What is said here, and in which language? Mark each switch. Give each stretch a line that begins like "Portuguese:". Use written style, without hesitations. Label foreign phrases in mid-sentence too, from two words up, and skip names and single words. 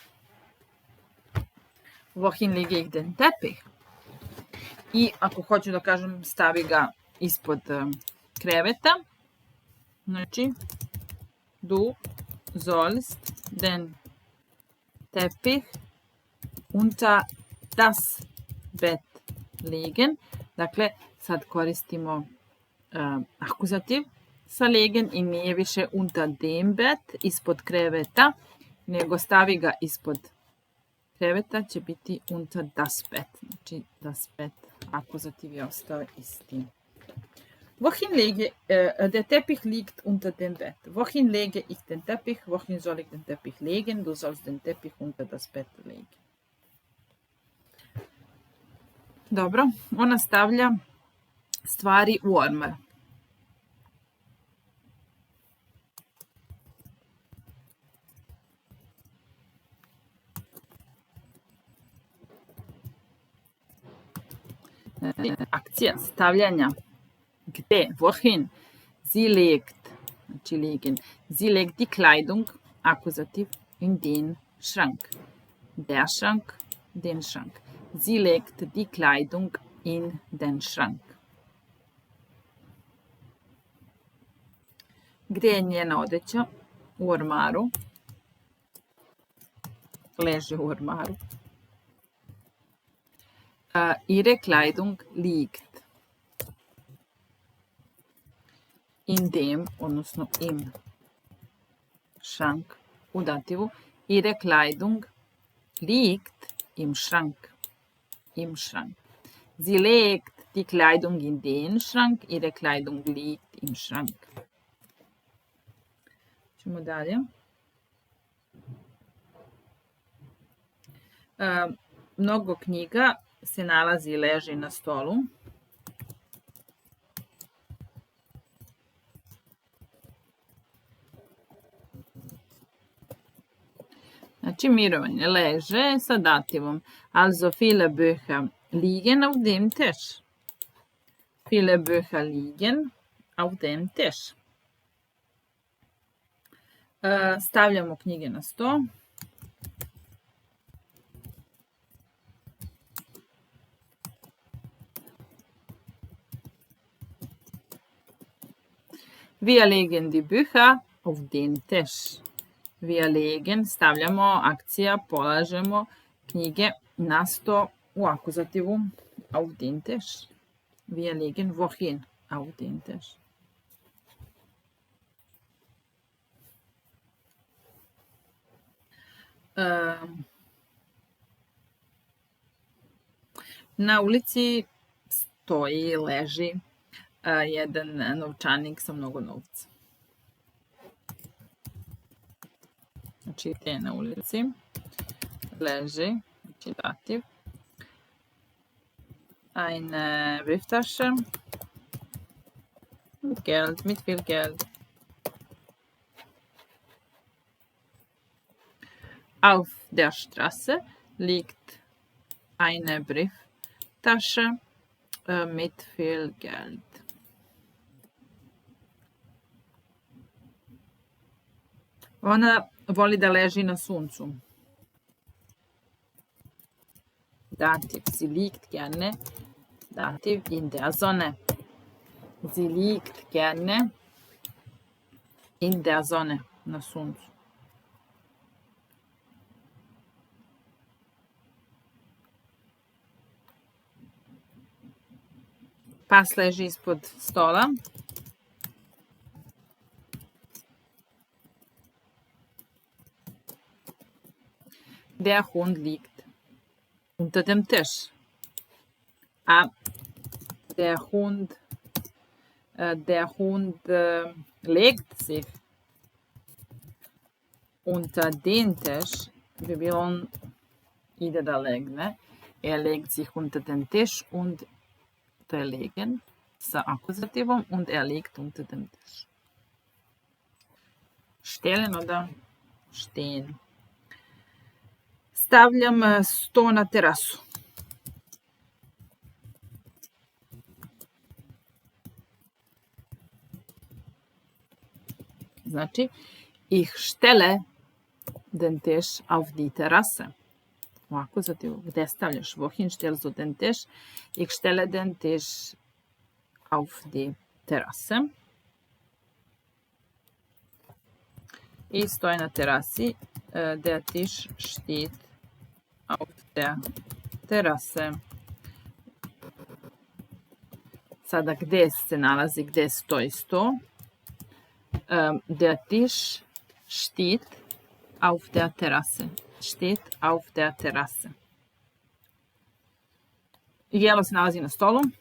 German: Wohin lege ich den Teppich?
Serbian: I ako hoću da kažem stavi ga ispod kreveta, znači
German: du sollst den Teppich unter das Bett legen.
Serbian: Dakle, sad koristimo akuzativ sa legen i nije više
German: unter dem Bett,
Serbian: ispod kreveta, nego stavi ga ispod kreveta, će biti
German: unter das Bett. Znači, das Bett,
Serbian: akuzativ je ostao isti.
German: Wohin lege, der Teppich liegt unter dem Bett. Wohin lege ich den Teppich? Wohin soll ich den Teppich legen? Du sollst den Teppich unter das Bett legen.
Serbian: Dobro, ona stavlja stvari u ormar. Akcija stavljanja. Gde?
German: Wohin? Sie legt, znači liegen. Sie legt die Kleidung, akuzativ, in den Schrank. Der Schrank, den Schrank. Sie legt die Kleidung in den Schrank.
Serbian: Gdje je njena odeća? U ormaru. Leži u ormaru.
German: Ihre Kleidung liegt in dem, odnosno im Schrank
Serbian: u dativu.
German: Ihre Kleidung liegt im Schrank. Im Schrank. Sie legt die Kleidung in den Schrank. Ihre Kleidung liegt im Schrank.
Serbian: Ćemo dalje. Mnogo knjiga se nalazi i leži na stolu. Znači mirovanje leže sa dativom.
German: Also viele Bücher liegen auf dem Tisch. Viele Bücher liegen auf dem Tisch.
Serbian: Stavljamo knjige na sto.
German: Wir legen die Bücher auf den Tisch. Wir legen,
Serbian: stavljamo, akcija, polažemo knjige na sto u akuzativu
German: auf den Tisch. Wir legen wohin? Auf den Tisch.
Serbian: Na ulici stoji, leži jedan novčanik sa mnogo novca. Znači, je na ulici, leži, znači dativ.
German: Eine Brieftasche mit Geld, mit viel Geld. Auf der Straße liegt eine Brieftasche mit viel Geld.
Serbian: Ona voli da leži na suncu.
German: Dativ, sie liegt gerne. Dativ, in der Sonne. Sie liegt gerne in der Sonne,
Serbian: na suncu. Pas leži ispod stola.
German: Der Hund liegt unter dem Tisch. Der Hund legt sich unter den Tisch.
Serbian: Bi bilo on ide da legne.
German: Legt sich unter den Tisch und
Serbian: to je legen sa akuzativom
German: und liegt unter dem Tisch. Stellen oder stehen.
Serbian: Stavljam sto na terasu. Znači,
German: ich stelle den Tisch auf die Terrasse.
Serbian: U akuzativu, gde stavljaš?
German: Wohin stellst du den Tisch? Ich stelle den Tisch auf die Terrasse.
Serbian: I stoji na terasi.
German: Der Tisch steht auf der Terrasse.
Serbian: Sada gde se nalazi, gde stoji sto?
German: Der Tisch steht auf der Terrasse. Steht auf der Terrasse.
Serbian: Jelo se nalazi na stolu.